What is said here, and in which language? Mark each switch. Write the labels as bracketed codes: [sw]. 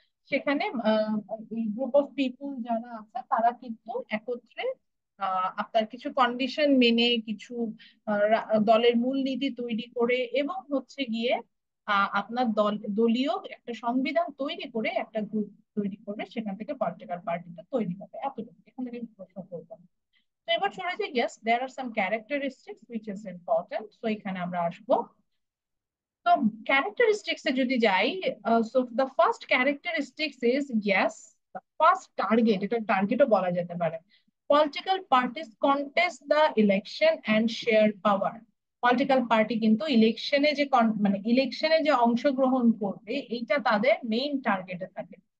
[bn] সেখানে এই group of people যারা আছে তারা কিন্তু একত্রে আপনার কিছু কন্ডিশন মেনে, কিছু দলের মূলনীতি তৈরি করে, এবং হচ্ছে গিয়ে আপনার দলীয় একটা সংবিধান তৈরি করে একটা গ্রুপ তৈরি করবে, সেখান থেকে পলিটিক্যাল পার্টিটা তৈরি হবে। এতটুকু এখান থেকে প্রশ্ন করবো। তো এবার চলে যাই, [en] yes there are some characteristics which is important, so [bn] এখানে আমরা আসবো। তো ক্যারেক্টারিস্টিক্স এ যদি যাই, [en] so the first characteristics is, yes, the first target, [bn] এটা টার্গেটও বলা যেতে পারে। [en] Political parties contest the election and share power. [bn] Political party কিন্তু ইলেকশনে যে মানে ইলেকশনে যে অংশগ্রহণ করবে, এইটা তাদের মেইন টার্গেটে থাকে।